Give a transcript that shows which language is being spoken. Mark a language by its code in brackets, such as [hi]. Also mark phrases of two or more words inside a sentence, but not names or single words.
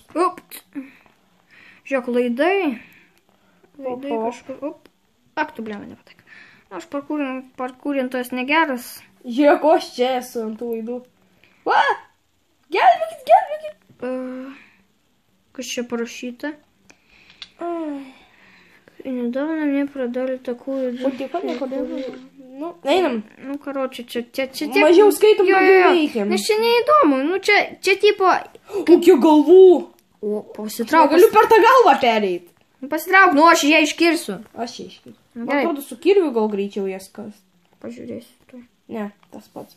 [lt] Up. Žiūrėk, laidai. Laidai Oho. kažkur. Up. Ak, tu blėma nepatak. Aš parkūrintojas negeras. Žiūrėk, o aš čia esu ant tų laidų. Va! Gelbėkit, gelbėkit. Kas čia parašyta? Ai. [ru] Недавно мне продали такую... [lt] O tai ką, nekodėl? Nu, einam. [ru] Ну, короче, [lt] čia tiek... Mažiau skaitom, daugiau veikiam. Nes čia neįdomu. Nu, čia tipo... Kokių galvų. O, pasitrauk. Galiu per tą galvą pereit. Pasitrauk, nu, aš ją iškirsiu. Aš čia iškirsiu. Nu, Man gerai. atrodo, su kirviu gal greičiau jas kas. Pažiūrėsiu. tuoj. Ne, tas pats.